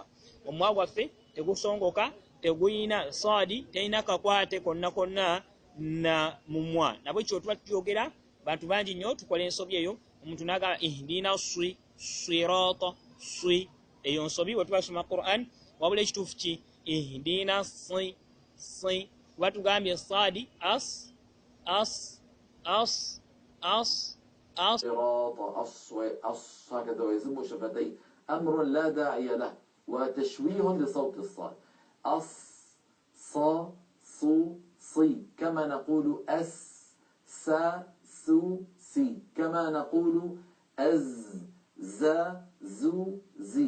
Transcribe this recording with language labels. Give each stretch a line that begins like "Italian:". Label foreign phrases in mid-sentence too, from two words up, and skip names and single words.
Ganda: Omumwa gwaffe tegusongoka, teguyina saadi, terina kakwate konna na mumwa. Nabwe kityo tuba tuyogera bantu bangi nnyo tukola ensobi eyo omuntu n'agamba
Arabic: اهدنا الصراط
Ganda: eyo nsobi bwe tuba tusoma Qur'an wabula ekituufu ki ihdina kuba tugambye saadi
Arabic: هكذا ويزم شفتيه أمر لا داعي له وتشويه لصوت الصاد. صا صو صي كما نقول سا سو سي كما نقول زا زو زي.